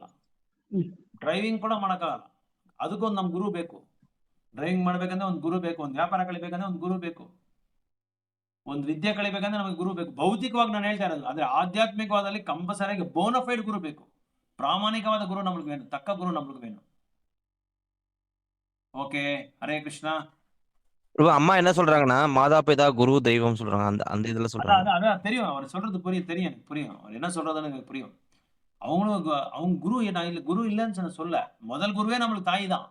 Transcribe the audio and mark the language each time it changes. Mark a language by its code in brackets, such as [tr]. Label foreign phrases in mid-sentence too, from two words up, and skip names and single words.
[kn] ಡ್ರೈವಿಂಗ್ ಕೂಡ ಮಾಡಕ್ಕಾಗಲ್ಲ, ಅದಕ್ಕೊಂದು ನಮ್ ಗುರು ಬೇಕು. ಡ್ರೈವಿಂಗ್ ಮಾಡ್ಬೇಕಂದ್ರೆ ಒಂದು ಗುರು ಬೇಕು, ಒಂದು ವ್ಯಾಪಾರ ಕಲಿಬೇಕಂದ್ರೆ ಒಂದು ಗುರು ಬೇಕು, ಒಂದು ವಿದ್ಯೆ ಕಲಿಬೇಕಂದ್ರೆ ನಮಗೆ ಗುರು ಬೇಕು. ಭೌತಿಕವಾಗಿ ನಾನು ಹೇಳ್ತಾ ಇರೋದು. ಆದ್ರೆ ಆಧ್ಯಾತ್ಮಿಕವಾದಲ್ಲಿ ಕಂಪಲ್ಸರಿಯಾಗಿ ಬೋನಫೈಡ್ ಗುರು ಬೇಕು. ಪ್ರಾಮಾಣಿಕವಾದ ಗುರು ನಮ್ಗೆ ವೇಣು, ತಕ್ಕ ಗುರು ನಮ್ಗೆ ವೇಣು. [ta] ஓகே, ஹரே கிருஷ்ணா. அம்மா என்ன சொல்றாங்கன்னா, மாதா பிதா குரு தெய்வம் சொல்றாங்க. அந்த இதுல சொல்றாங்க. அதான் தெரியும், அவர் சொல்றது தெரியும் எனக்கு புரியும். அவர் என்ன சொல்றதுன்னு எனக்கு புரியும். அவங்க குரு நான் இல்ல, குரு இல்லைன்னு சொல்ல. முதல் குருவே நம்மளுக்கு தாய் தான்.